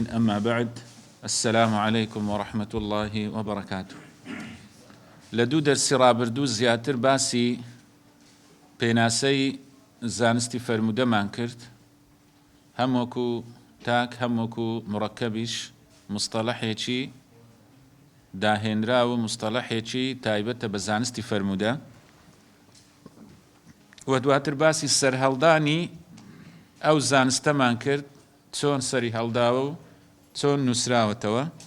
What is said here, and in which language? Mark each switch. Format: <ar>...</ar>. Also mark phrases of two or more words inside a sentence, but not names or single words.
<ar>أما بعد، السلام عليكم ورحمة الله وبركاته.</ar> <ckb>لدو درسي رابردو زياتر باسی پێناسەی زانستی فرمودەمان کرد، هەمووەکو تاک هەمووەکو مڕەکەبیش مستەڵەحێکی داهێنرا و مستەڵەحێکی تایبەتە بە زانستی فەرموودە، و دواتر باسی سەرهەڵدانی ئەو زانستەمان کرد، چۆن سەری هەڵداوە و چۆن نووسراوەتەوە.</ckb>